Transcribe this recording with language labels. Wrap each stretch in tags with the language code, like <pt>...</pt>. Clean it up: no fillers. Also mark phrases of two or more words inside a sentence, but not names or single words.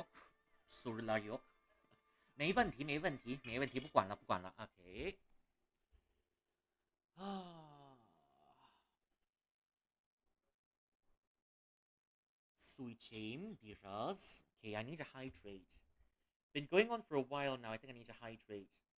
<tr>Sorular yok.</tr> <zh>没问题，没问题，没问题，不管了，不管了。OK。</zh> <en>啊 ，switching because okay, I need to hydrate. Been going on for a while now. I think I need to hydrate.</en>